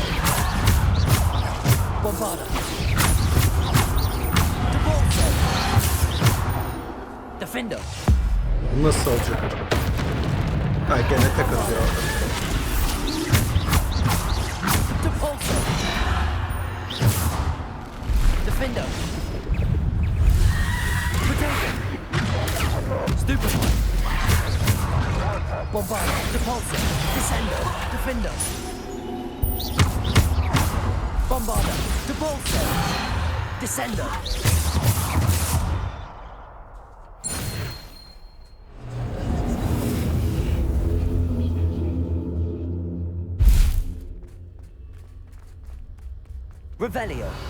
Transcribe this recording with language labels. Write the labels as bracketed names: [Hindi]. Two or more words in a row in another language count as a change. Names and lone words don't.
[Turkish] Bombarda. Depulsor. Defender. Bu nasıl olacak acaba? Ha, gene tek atıyor orada. Depulsor. Defender. Protector. Stupefy. Bombarda. Depulsor. Descender. Defender. Bombarda. Depulsor. Descender. Revelio.